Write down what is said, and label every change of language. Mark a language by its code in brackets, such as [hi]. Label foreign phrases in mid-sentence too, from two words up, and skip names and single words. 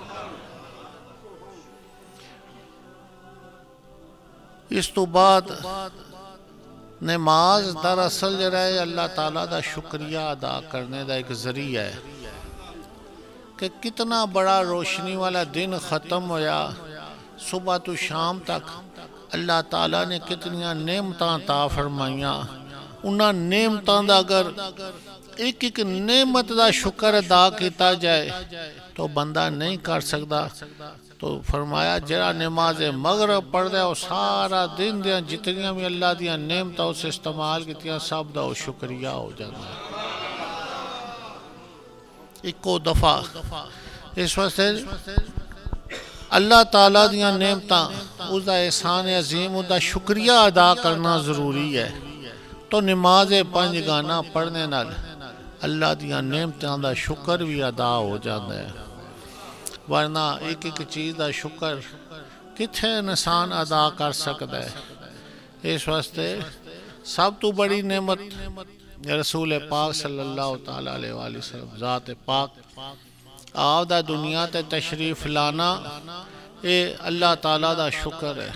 [pa] اس تو بعد نماز دراصل جو ہے اللہ تعالیٰ دا شکریہ ادا کرنے دا ایک ذریعہ ہے کہ کتنا بڑا روشنی والا دن ختم ہویا، صبح تو شام تک اللہ تعالیٰ نے کتنیاں نعمتاں عطا فرمائیاں، انہاں نعمتاں دا اگر ایک ایک نعمت دا شکر ادا کیتا جائے تو بندہ نہیں کر سکتا۔ تو فرمایا جڑا نماز مغرب پڑھ دے وہ سارا دن دیاں جتنیاں بھی اللہ دیاں نعمتاں اس استعمال کیتیاں سب دا وہ شکریہ ہو جاتا ہے۔ ایکو دفعہ اس واسطے اللہ تعالیٰ دیاں نعمتاں اس دا احسان عظیم اس دا شکریہ ادا کرنا ضروری ہے۔ تو نماز 5 گانا پڑھنے نال اللہ دیاں نعمتاں دا شکر بھی ادا ہو جاتا ہے، ورنہ ایک ایک چیز دا شکر کتھے انسان ادا کر سکتا ہے۔ اس واسطے سب تو بڑی نعمت رسول پاک [ar] صلی اللہ تعالیٰ علیہ وآلہ وسلم [pa] ذات پاک آپ دا دنیا تے تشریف لانا، اے اللہ تعالیٰ دا شکر ہے۔